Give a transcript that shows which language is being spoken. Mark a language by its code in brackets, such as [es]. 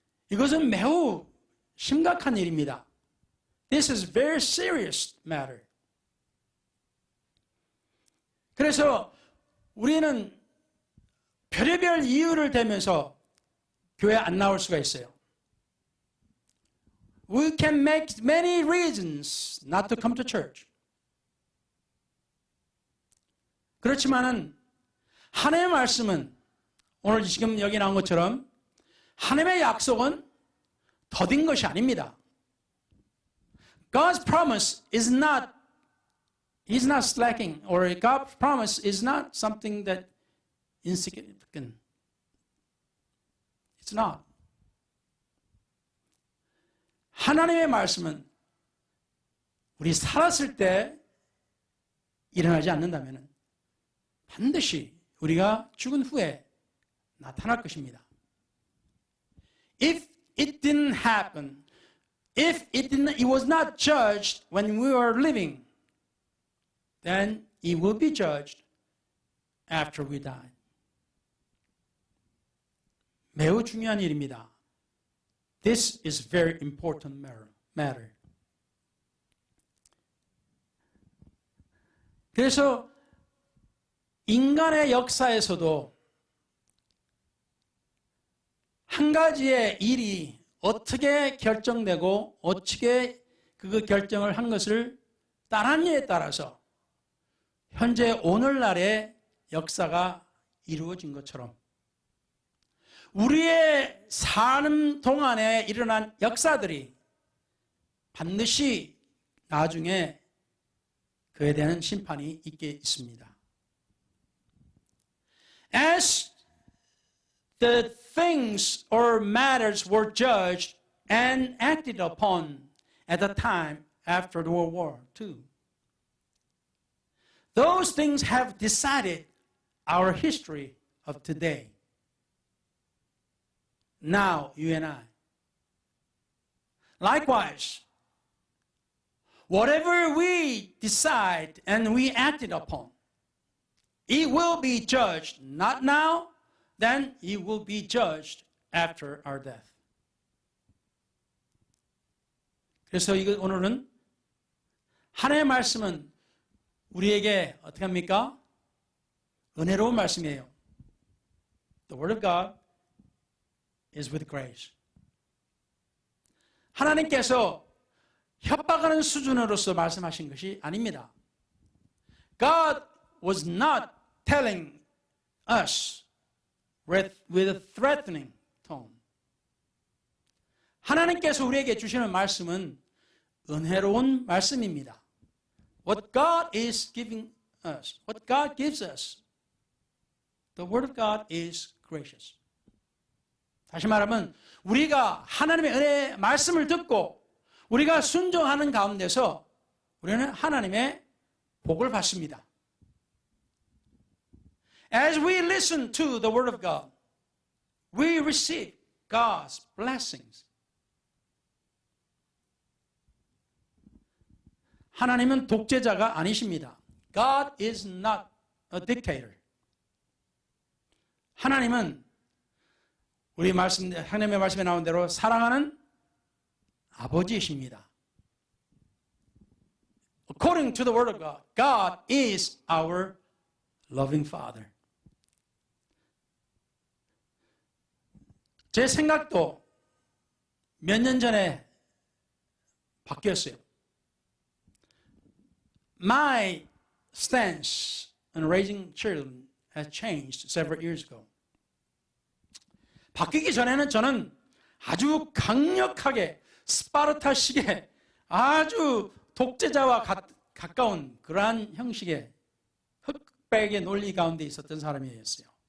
[ko] 이것은 매우 심각한 일입니다. [en] This is very serious matter. [ko] 그래서 우리는 별의별 이유를 대면서 교회 안 나올 수가 있어요. [en] We can make many reasons not to come to church. [ko] 그렇지만은 하나님의 말씀은 오늘 지금 여기 나온 것처럼 하나님의 약속은 더딘 것이 아닙니다. [en] God's promise is not, He's not slacking, or God's promise is not something that insignificant. It's not. [ko] 하나님의 말씀은 우리 살았을 때 일어나지 않는다면 반드시 우리가 죽은 후에 나타날 것입니다. [en] If it didn't happen, if it was not judged when we were living, then it will be judged after we die. [ko] 매우 중요한 일입니다. [en] This is very important matter. [ko] 그래서 인간의 역사에서도 한 가지의 일이 어떻게 결정되고 어떻게 그 결정을 한 것을 따른 일에 따라서 현재 오늘날의 역사가 이루어진 것처럼 우리의 삶 동안에 일어난 역사들이 반드시 나중에 그에 대한 심판이 있게 있습니다. [en] As the things or matters were judged and acted upon at the time after the World War II, those things have decided our history of today. now you and I. Likewise, whatever we decide and we acted upon, it will be judged not now, then it will be judged after our death. [ko] 그래서 이거 오늘은 하나님의 말씀은 우리에게 어떻게 합니까? 은혜로운 말씀이에요. [en] The word of God is with grace. [ko] 하나님께서 협박하는 수준으로서 말씀하신 것이 아닙니다. [en] God was not telling us with a threatening tone. [ko] 하나님께서 우리에게 주시는 말씀은 은혜로운 말씀입니다. [en] What God is giving us, what God gives us, the word of God is gracious. [ko] 다시 말하면 우리가 하나님의 은혜의 말씀을 듣고 우리가 순종하는 가운데서 우리는 하나님의 복을 받습니다. [en] As we listen to the word of God, we receive God's blessings. [ko] 하나님은 독재자가 아니십니다. [en] God is not a dictator. [ko] 하나님은 우리 말씀, 하나님의 말씀에 나온 대로 사랑하는 아버지이십니다. [en] According to the word of God, God is our loving Father. [ko] 제 생각도 몇 년 전에 바뀌었어요. [en] My stance on raising children has changed several years ago. [ko] 바뀌기 전에는 저는 아주 강력하게 스파르타식의 아주 독재자와 가까운 그러한 형식의 흑백의 논리 가운데 있었던 사람이었어요.